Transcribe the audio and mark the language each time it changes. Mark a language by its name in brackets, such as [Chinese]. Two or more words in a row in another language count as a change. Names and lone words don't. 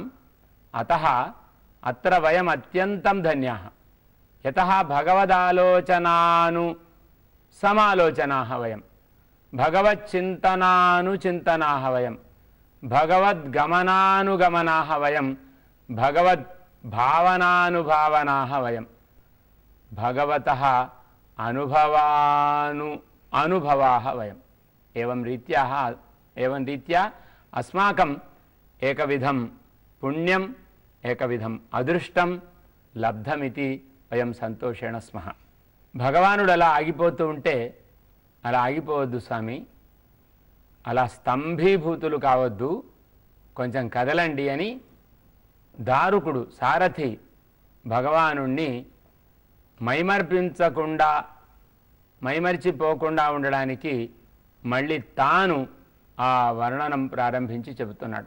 [Sanskrit] అతః అత్ర వయం అత్యంతం ధన్యాః యతః భగవదాలోచనాను సమాలోచనాః వయం భగవచ్చింతనానుచింతనాః వయం భగవద్గమనానుగమనాః వయం భగవద్భావనానుభావనాః వయం భగవతః అనుభవాః వయం. एवं रीत्या अस्माकं एकविधं पुण्यं एकविधं अदृष्टं लब्धमिति वयं संतोषेण स्मः. [Telugu] భగవానుడు అలా ఆగిపోతూ ఉంటే అలా ఆగిపోవద్దు స్వామి, అలా స్తంభీభూతులు కావద్దు, కొంచెం కదలండి అని దారుకుడు సారథి భగవానుణ్ణి మైమర్చిపోకుండా ఉండడానికి మళ్ళీ తాను ఆ వర్ణనం ప్రారంభించి చెబుతున్నాడు.